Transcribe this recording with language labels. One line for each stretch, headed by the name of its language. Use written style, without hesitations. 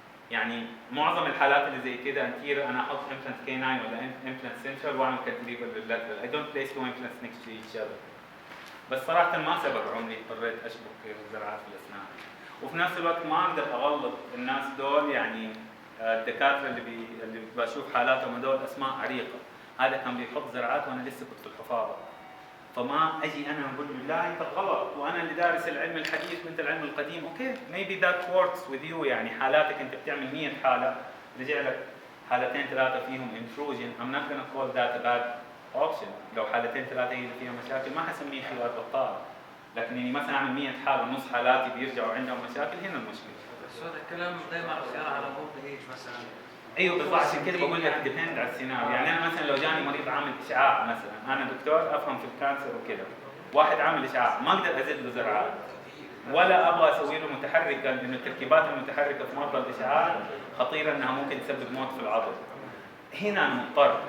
Arabic: يعني معظم الحالات اللي زي كده انتير انا احط امبلانت كيناين ولا امبلانت سنترال واعمل كانتليفر لللاترال.
English: I don't place two implants next to each other.
Arabic: بس صراحه ما سبق عمري اضطريت اشبك زرعات في الاسنان. وفي نفس الوقت ما اقدر اغلط الناس دول. يعني الدكاتره اللي بشوف حالاتهم هذول اسماء عريقه. هذا كان بيحط زرعات وانا لسه كنت في الحفاظه. فما اجي انا اقول له لا انت غلط وانا اللي دارس العلم الحديث وانت العلم القديم.
English: Okay maybe that works with you.
Arabic: يعني حالاتك انت بتعمل 100 حاله رجع لك حالتين 3 فيهم intrusion.
English: I'm not gonna call that a bad option.
Arabic: لو حالتين 3 هي اللي فيها مشاكل ما حسميه خيار بطال. لكن اني مثلا اعمل 100 حاله ونص حالاتي بيرجعوا عندهم مشاكل هنا المشكله. بس هذا الكلام دائما خيار على اولد ايج مثلا. ايوه بالضبط. عشان كذا بقول لك ديبند على السيناريو. يعني انا مثلا لو جاني مريض عامل اشعاع مثلا، انا دكتور افهم في الكانسر وكذا، واحد عامل اشعاع ما اقدر ازيد له زرعات ولا ابغى اسوي له متحركه، لانه التركيبات المتحركه في مرضى الاشعاع خطيره انها ممكن تسبب موت في العضل. هنا انا مضطر.